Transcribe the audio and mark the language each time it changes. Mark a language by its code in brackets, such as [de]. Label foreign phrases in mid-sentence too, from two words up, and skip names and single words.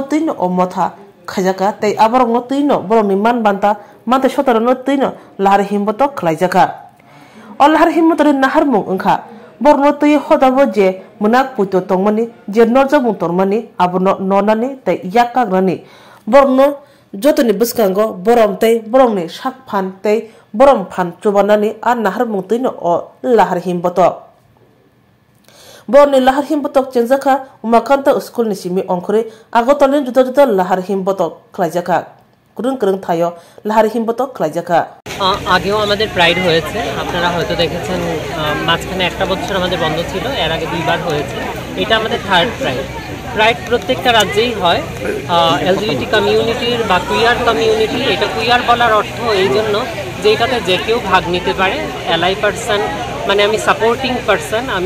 [trp] tuino o motha khajaka tei abor no tuino boroni man banta mante sotaro no tuino lahar himboto khlaijaka o lahar himboto naharmu ungkha borno tui hodabo je munak puto tongmani je norjabung tormani abono nonani tei yakagrani borno jotoni buskango borom tei borongni sakphan tei borom phan chubanani a naharmung tuino o lahar himboto borni lahar himbotok chenjaka umakanta school ni simi ongkhore agotolin juda lahar himbotok khlaijaka kurung thayo lahar himbotok khlaijaka [bn] আগেও আমাদের প্রাইড হয়েছে আপনারা হয়তো দেখেছেন মাঝখানে একটা বছর আমাদের বন্ধ ছিল এর আগে দুইবার হয়েছে এটা আমাদের [en] third pride [bn] প্রত্যেকটা রাজ্যেই হয় এলজিবিটি কমিউনিটির বা [en] queer community [bn] এটা কুইয়ার বলার অর্থ এই জন্য যে এটাতে যে কেউ ভাগ নিতে পারে [en] ally person [bn] মানে আমি [en] supporting person [bn] আমি